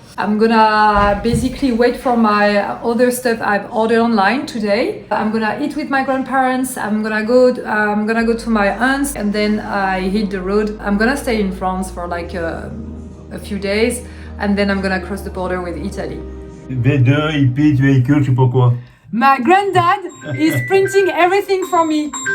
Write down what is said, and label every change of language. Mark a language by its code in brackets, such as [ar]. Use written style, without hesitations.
[en] I'm gonna basically wait for my other stuff I've ordered online today. I'm gonna eat with my grandparents. I'm gonna go to my aunt's, and then I hit the road. I'm gonna stay in France for like a few days, and then I'm gonna cross the border with Italy. [fr] V2, IP, véhicule, je sais pas quoi. [en] My granddad is printing everything for me.